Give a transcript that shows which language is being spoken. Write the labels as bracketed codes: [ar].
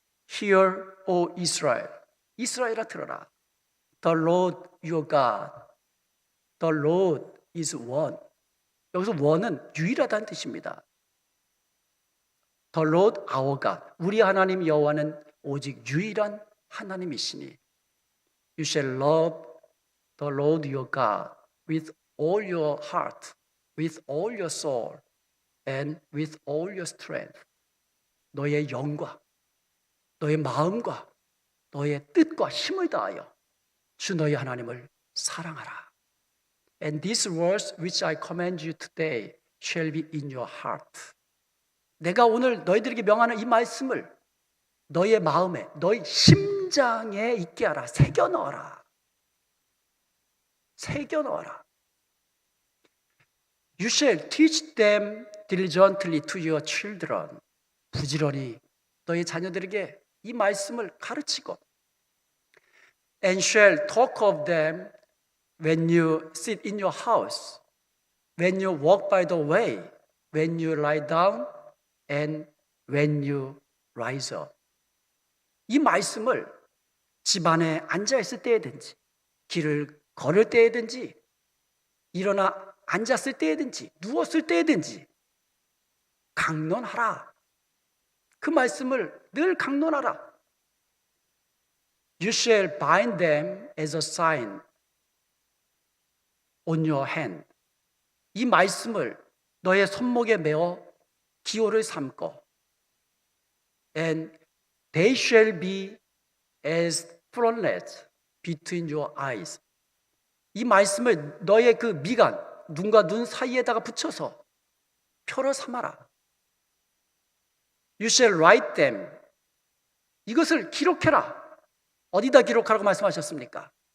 [en] Hear, O Israel. [ko] 이스라엘아 들어라. [en] The Lord your God. The Lord is one. [ko] 여기서 one은 유일하다는 뜻입니다. [en] The Lord our God. [ko] 우리 하나님 여호와는 오직 유일한 하나님이시니. [en] You shall love the Lord your God with all your heart, with all your soul, and with all your strength. [ko] 너의 영과 너의 마음과 너의 뜻과 힘을 다하여 주 너희 하나님을 사랑하라. [en] And these words which I command you today shall be in your heart. [ko] 내가 오늘 너희들에게 명하는 이 말씀을 너희의 마음에, 너희 심장에 있게 하라. 새겨 넣어라. 새겨 넣어라. [en] You shall teach them diligently to your children. [ko] 부지런히 너희 자녀들에게 이 말씀을 가르치고, [en] and shall talk of them when you sit in your house, when you walk by the way, when you lie down, and when you rise up. [ko] 이 말씀을 집안에 앉아있을 때든지, 길을 걸을 때든지, 일어나 앉았을 때든지, 누웠을 때든지 강론하라. 그 말씀을 늘 강론하라. [en] You shall bind them as a sign on your hand. [ko] 이 말씀을 너의 손목에 메어 기호를 삼고, [en] and they shall be as frontlets between your eyes. [ko] 이 말씀을 너의 그 미간, 눈과 눈 사이에다가 붙여서 표로 삼아라. [en] You shall write them. [ko] 이것을 기록해라. 어디다 기록하라고 말씀하셨습니까?